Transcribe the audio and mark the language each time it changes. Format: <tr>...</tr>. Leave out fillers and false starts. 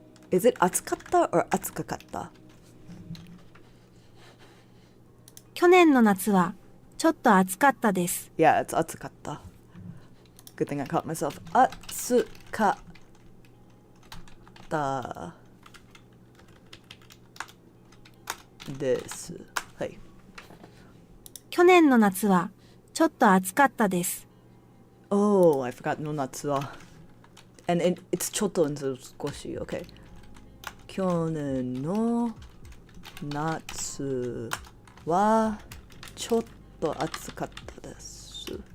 <en>Is it 暑かった or 暑かった？</en> <ja>去年の夏はちょっと暑かったです。</ja> <en>Yeah, it's 暑かった。 Good thing I caught myself.</en> <ja>暑かったです。はい。去年の夏はちょっと暑かったです。</ja> <en>Oh, I forgot の夏は。 And it's ちょっと instead of 少し。 Okay.</en> <ja>去年の夏はちょっと暑かったです。</ja>